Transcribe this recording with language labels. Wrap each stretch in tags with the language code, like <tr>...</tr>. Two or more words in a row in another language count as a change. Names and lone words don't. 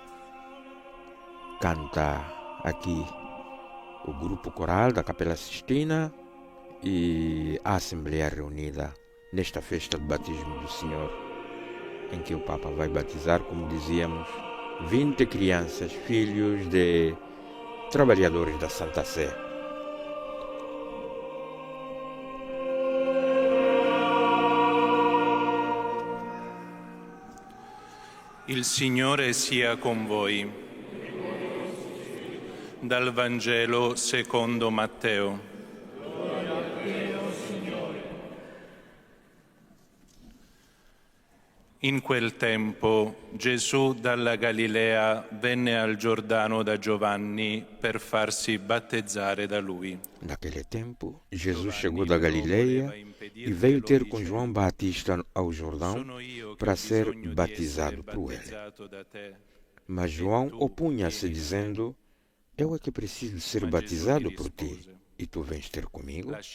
<pt>Canta aqui o grupo coral da Capela Sistina e a Assembleia reunida nesta festa de batismo do Senhor, em que o Papa vai batizar, como dizíamos, 20 crianças, filhos de trabalhadores da Santa Sé.</pt> <it>Il Signore sia con voi. Dal Vangelo secondo Matteo. In quel tempo Gesù dalla Galilea venne al Giordano da Giovanni per farsi battezzare da lui.</it> <pt>Naquele tempo, Jesus chegou da Galileia e veio ter com João Batista ao Jordão para ser batizado por ele. Mas João opunha-se, dizendo: Eu é que preciso ser batizado por ti, e tu vens ter comigo?</pt>